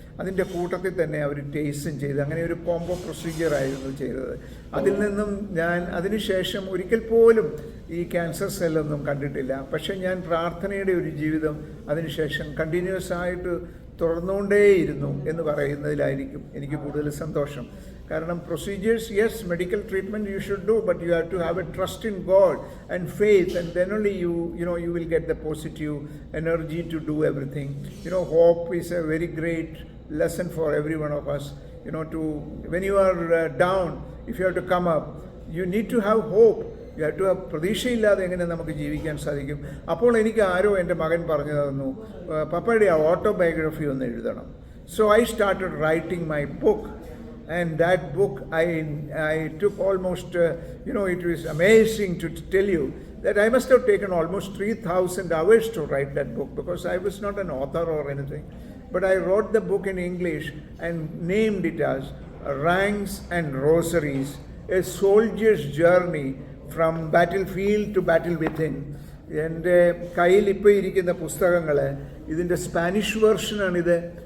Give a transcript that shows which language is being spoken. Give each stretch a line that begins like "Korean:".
Malayalam: അതിൻ്റെ കൂട്ടത്തിൽ തന്നെ അവർ ടേസ്റ്റും ചെയ്ത്, അങ്ങനെ ഒരു കോംബോ പ്രൊസീജിയറായിരുന്നു ചെയ്തത്. അതിൽ നിന്നും ഞാൻ അതിനുശേഷം ഒരിക്കൽ പോലും ഈ ക്യാൻസർ സെല്ലൊന്നും കണ്ടിട്ടില്ല. പക്ഷേ ഞാൻ പ്രാർത്ഥനയുടെ ഒരു ജീവിതം അതിനുശേഷം കണ്ടിന്യൂസ് ആയിട്ട് തുടർന്നുകൊണ്ടേയിരുന്നു എന്ന് പറയുന്നതിലായിരിക്കും എനിക്ക് കൂടുതൽ സന്തോഷം.
English: കാരണം procedures, yes, medical treatment you should do, but you have to have a trust in God and faith, and then only you will get the positive energy to do everything. Hope is a very great lesson for every one of us. To when you are down, if you have to come up, you need to have hope. You have to have
Malayalam: പ്രതീക്ഷയില്ലാതെ എങ്ങനെ നമുക്ക് ജീവിക്കാൻ സാധിക്കും. അപ്പോൾ എനിക്ക് ആരോ എൻ്റെ മകൻ പറഞ്ഞു തന്നു, പപ്പയുടെ ഓട്ടോബയോഗ്രഫി ഒന്ന് എഴുതണം.
English: So I started writing my book. And that book, I took almost, it was amazing to tell you that I must have taken almost 3,000 hours to write that book, because I was not an author or anything. But I wrote the book in English and named it as Ranks and Rosaries, a soldier's journey from battlefield to battle within.
Malayalam: എൻ്റെ കയ്യിൽ ഇപ്പോൾ ഇരിക്കുന്ന പുസ്തകങ്ങൾ, ഇതിൻ്റെ Spanish വെർഷനാണിത്.